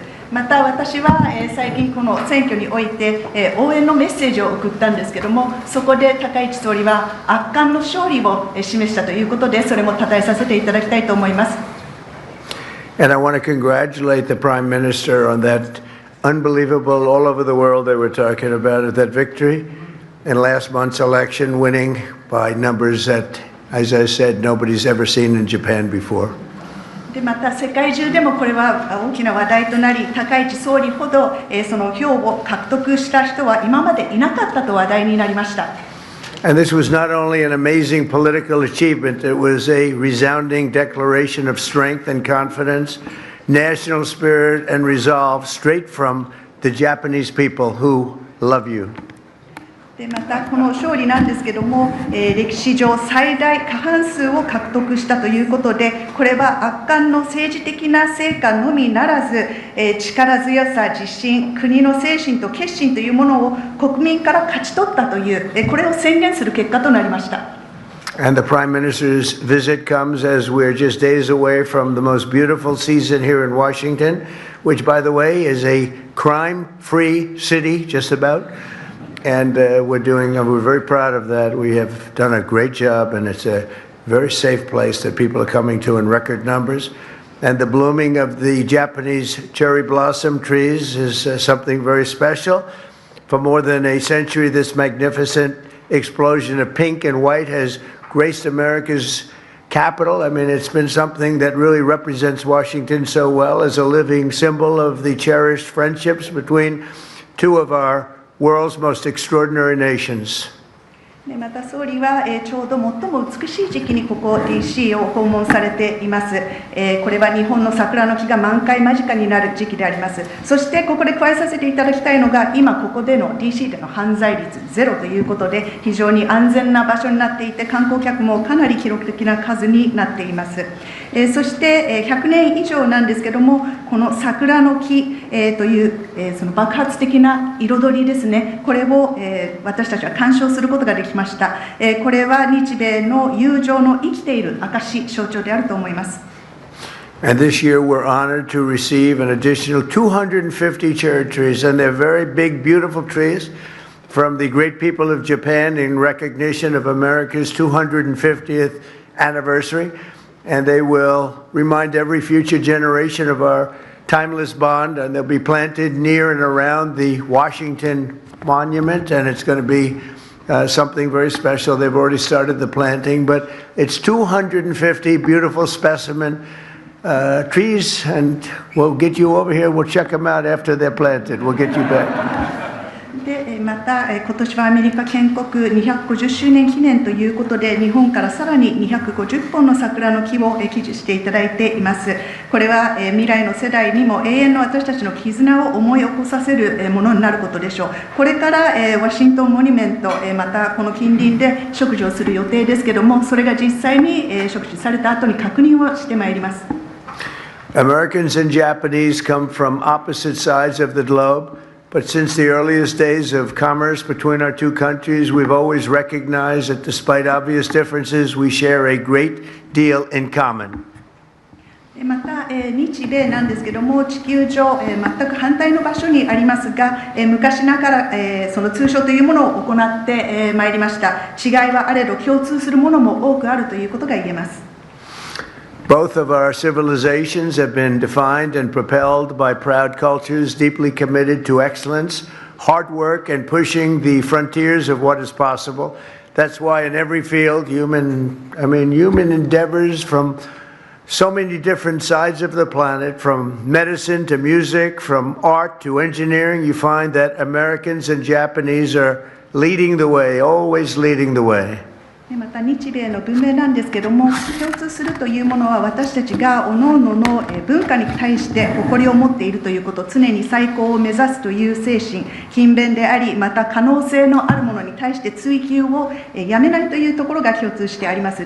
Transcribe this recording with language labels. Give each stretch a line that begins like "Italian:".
Japanese: また私は最近この選挙において応援のメッセージを送ったんですけども、そこで高市総理は圧巻の勝利を示したということで、それも称えさせていただきたいと思います。
English: And I want to congratulate the Prime Minister on that unbelievable, all over the world they were talking about it, that victory in last month's election, winning by numbers that, as I said, nobody's ever seen in Japan before.
Japanese: でまた世界中でもこれは大きな話題となり、高市総理ほどその票を獲得した人は今までいなかったと話題になりました。
English: And this was not only an amazing political achievement, it was a resounding declaration of strength and confidence, national spirit and resolve straight from the Japanese people who love you.
Japanese: でまたこの勝利なんですけども、歴史上最大過半数を獲得したということで、これは圧巻の政治的な成果のみならず、力強さ、自信、国の精神と決心というものを国民から勝ち取ったという、これを宣言する結果となりました。
English: And the Prime Minister's visit comes as we're just days away from the most beautiful season here in Washington, which, by the way, is a crime-free city, just about. And we're very proud of that. We have done a great job, and it's a very safe place that people are coming to in record numbers. And the blooming of the Japanese cherry blossom trees is something very special. For more than a century, this magnificent explosion of pink and white has graced America's capital. I mean, it's been something that really represents Washington so well as a living symbol of the cherished friendships between two of our world's most extraordinary nations.
Japanese: また総理はちょうど最も美しい時期にここ DC を訪問されています。これは日本の桜の木が満開間近になる時期であります。そしてここで加えさせていただきたいのが、今ここでの DC での犯罪率ゼロということで、非常に安全な場所になっていて、観光客もかなり記録的な数になっています。そして100年以上なんですけども、この桜の木というその爆発的な彩りですね、これを私たちは鑑賞することができました。これは日米の友情の生きている証、象徴であると思います。
English: And this year we're honored to receive an additional 250 cherry trees, and they're very big, beautiful trees from the great people of Japan in recognition of America's 250th anniversary. And they will remind every future generation of our timeless bond, and they'll be planted near and around the Washington Monument, and it's going to be something very special. They've already started the planting, but it's 250 beautiful specimen trees, and we'll get you over here. We'll check them out after they're planted. We'll get you back.
Japanese: でまた、今年はアメリカ建国250周年記念ということで、日本からさらに250本の桜の木を寄付していただいています。これは未来の世代にも永遠の私たちの絆を思い起こさせるものになることでしょう。これからワシントンモニュメント、またこの近隣で植樹をする予定ですけれども、それが実際に植樹された後に確認をしてまいります。
English: Americans and Japanese come from opposite sides of the globe, but since the earliest days of commerce between our two countries, we've always recognized that despite obvious differences, we share a great deal in common.
Japanese: また、日米なんですけども、地球上、全く反対の場所にありますが、昔ながら、その通商というものを行ってまいりました。違いはあれど共通するものも多くあるということが言えます。
English: Both of our civilizations have been defined and propelled by proud cultures deeply committed to excellence, hard work, and pushing the frontiers of what is possible. That's why in every field, human endeavors from so many different sides of the planet, from medicine to music, from art to engineering, you find that Americans and Japanese are leading the way, always leading the way.
Japanese: また日米の文明なんですけども、共通するというものは私たちが各々の文化に対して誇りを持っているということ、常に最高を目指すという精神、勤勉であり、また可能性のあるものに対して追求をやめないというところが共通してあります。